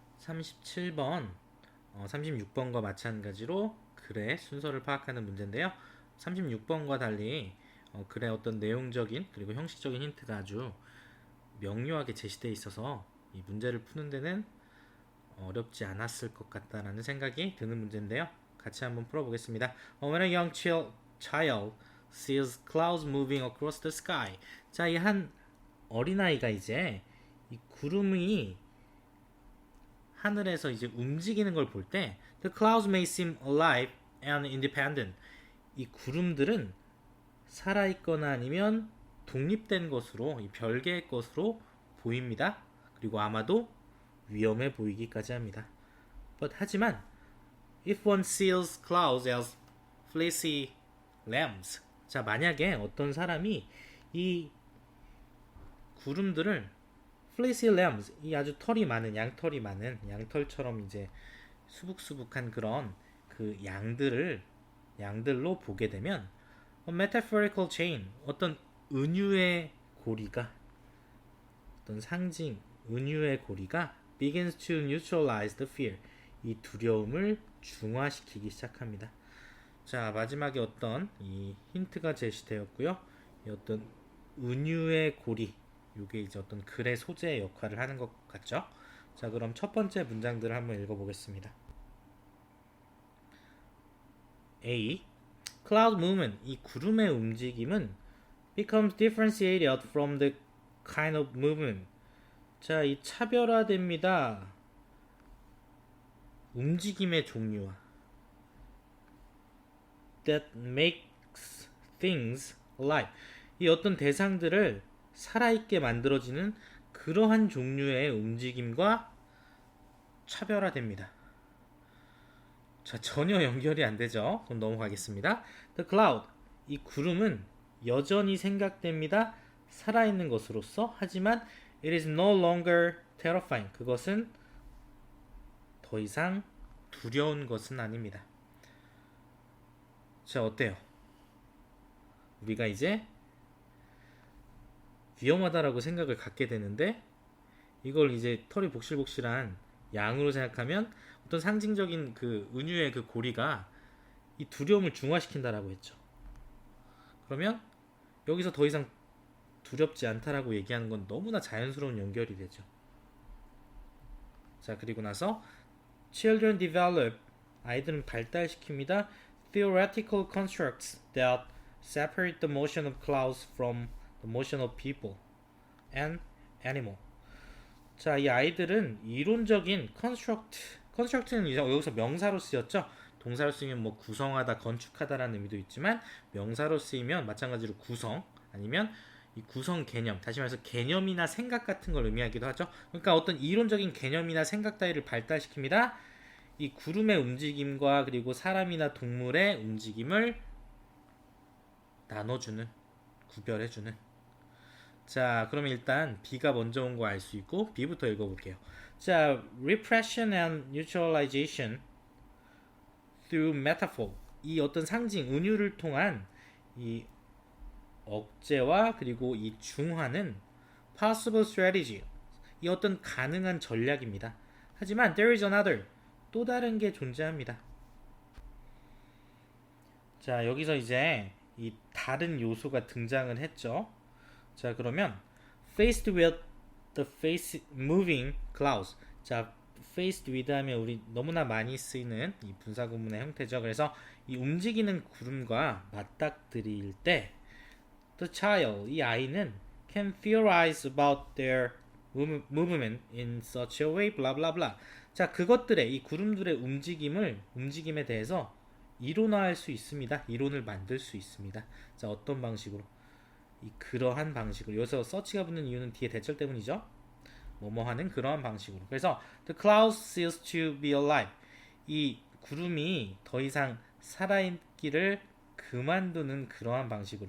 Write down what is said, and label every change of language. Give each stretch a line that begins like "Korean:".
Korean: 37번, 36번과 마찬가지로 글의 순서를 파악하는 문제인데요. 36번과 달리 글의 어떤 내용적인 그리고 형식적인 힌트가 아주 명료하게 제시되어 있어서 이 문제를 푸는 데는 어렵지 않았을 것 같다라는 생각이 드는 문제인데요. 같이 한번 풀어보겠습니다.
English: When a young child sees clouds moving across the sky.
Korean: 자, 이 한 어린아이가 이제 이 구름이 하늘에서 이제 움직이는 걸 볼 때
English: The clouds may seem alive and independent.
Korean: 이 구름들은 살아있거나 아니면 독립된 것으로, 이 별개의 것으로 보입니다. 그리고 아마도 위험해 보이기까지 합니다. 하지만
English: if one sees clouds as fleecy lambs.
Korean: 자, 만약에 어떤 사람이 이 구름들을
English: fleecy lambs,
Korean: 이 아주 털이 많은 양털이 많은 양털처럼 이제 수북수북한 그런 그 양들로 보게 되면
English: a metaphorical chain,
Korean: 어떤 은유의 고리가, 어떤 상징 은유의 고리가
English: begins to neutralize the fear,
Korean: 이 두려움을 중화시키기 시작합니다. 자, 마지막에 어떤 이 힌트가 제시되었고요. 이 어떤 은유의 고리, 이게 이제 어떤 글의 소재의 역할을 하는 것 같죠? 자, 그럼 첫 번째 문장들을 한번 읽어보겠습니다.
English: A. Cloud movement,
Korean: 이 구름의 움직임은
English: becomes differentiated from the kind of movement.
Korean: 자, 이 차별화됩니다. 움직임의 종류와
English: that makes things alive.
Korean: 이 어떤 대상들을 살아있게 만들어지는 그러한 종류의 움직임과 차별화됩니다. 자, 전혀 연결이 안 되죠. 그럼 넘어가겠습니다.
English: The cloud,
Korean: 이 구름은 여전히 생각됩니다. 살아있는 것으로서. 하지만
English: it is no longer terrifying.
Korean: 그것은 더 이상 두려운 것은 아닙니다. 자, 어때요? 우리가 이제 위험하다라고 생각을 갖게 되는데 이걸 이제 털이 복실복실한 양으로 생각하면 어떤 상징적인 그 은유의 그 고리가 이 두려움을 중화시킨다라고 했죠. 그러면 여기서 더 이상 두렵지 않다라고 얘기하는 건 너무나 자연스러운 연결이 되죠. 자, 그리고 나서
English: Children develop,
Korean: 아이들은 발달시킵니다.
English: Theoretical constructs that separate the motion of clouds from the motion of people and animal.
Korean: 자, 이 아이들은 이론적인 construct는 여기서 명사로 쓰였죠. 동사로 쓰이면 뭐 구성하다, 건축하다라는 의미도 있지만 명사로 쓰이면 마찬가지로 구성 아니면 이 구성 개념, 다시 말해서 개념이나 생각 같은 걸 의미하기도 하죠. 그러니까 어떤 이론적인 개념이나 생각 따위를 발달시킵니다. 이 구름의 움직임과 그리고 사람이나 동물의 움직임을 나눠주는, 구별해주는. 자, 그러면 일단 B가 먼저 온 거 알 수 있고 B부터 읽어볼게요. 자,
English: repression and neutralization through metaphor,
Korean: 이 어떤 상징, 은유를 통한 이 억제와 그리고 이 중화는
English: possible strategy,
Korean: 이 어떤 가능한 전략입니다. 하지만
English: there is another,
Korean: 또 다른 게 존재합니다. 자, 여기서 이제 이 다른 요소가 등장을 했죠. 자, 그러면
English: faced with the face moving clouds.
Korean: 자, faced with 하면 우리 너무나 많이 쓰이는 이 분사구문의 형태죠. 그래서 이 움직이는 구름과 맞닥뜨릴 때
English: the child,
Korean: 이 아이는
English: can theorize about their movement in such a way, blah blah blah.
Korean: 자, 그것들의 이 구름들의 움직임에 대해서 이론화할 수 있습니다. 이론을 만들 수 있습니다. 자, 어떤 방식으로? 그러한 방식으로. 여기서 서치가 붙는 이유는 뒤에 대절 때문이죠. 뭐뭐 하는 그러한 방식으로. 그래서
English: the clouds cease to be alive,
Korean: 이 구름이 더 이상 살아있기를 그만두는 그러한 방식으로.